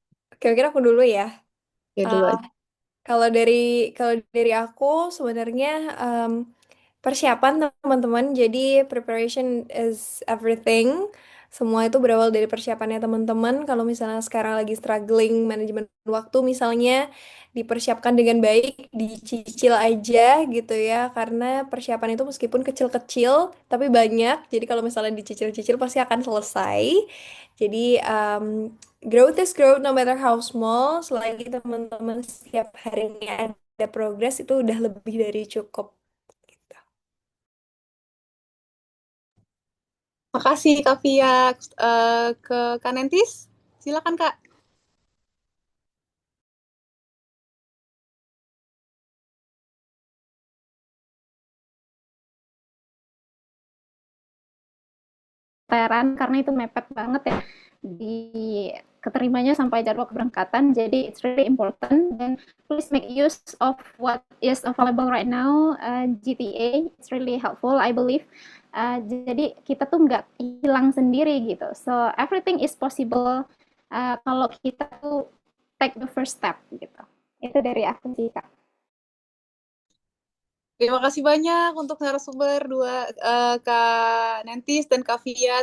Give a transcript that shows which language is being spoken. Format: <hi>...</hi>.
<id>Oke, mungkin aku dulu ya. Ya dulu aja. kalau dari aku sebenarnya persiapan teman-teman.</id> <en>Jadi preparation is everything.</en> <id>Semua itu berawal dari persiapannya teman-teman. Kalau misalnya sekarang lagi struggling manajemen waktu misalnya dipersiapkan dengan baik, dicicil aja gitu ya. Karena persiapan itu meskipun kecil-kecil tapi banyak. Jadi kalau misalnya dicicil-cicil pasti akan selesai.</id> <en>Jadi growth is growth no matter how small.</en> <id>Selagi teman-teman setiap harinya ada progres itu udah lebih dari cukup. Gitu. Makasih Kavia. Ke Kanentis, silakan Kak. Karena itu mepet banget ya di keterimanya sampai jadwal keberangkatan.</id> <en>Jadi it's really important, dan please make use of what is available right now. GTA it's really helpful, I believe.</en> <id>Jadi kita tuh nggak hilang sendiri gitu.</id> <en>So everything is possible kalau kita tuh take the first step gitu.</en> <id>Itu dari aku sih Kak. Terima kasih banyak untuk narasumber Kak Nentis dan Kak Via.</id>